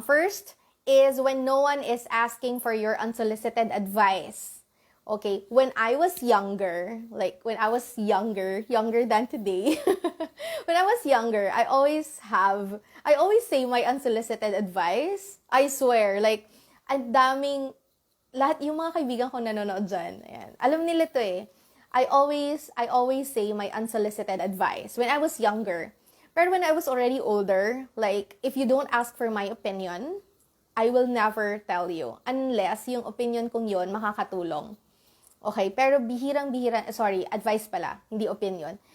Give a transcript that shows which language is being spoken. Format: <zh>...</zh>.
<en>First is when no one is asking for your unsolicited advice. Okay. When I was younger, younger than today, when I was younger, I always say my unsolicited advice. I swear,</en> <tl>ang daming, lahat yung mga kaibigan ko nanonood dyan. Ayan. Alam nila to eh.</tl> <en>I always say my unsolicited advice when I was younger. But when I was already older, if you don't ask for my opinion, I will never tell you.</en> <tl>Unless yung opinion kong yon makakatulong. Okay? Pero advice pala, hindi opinion.</tl>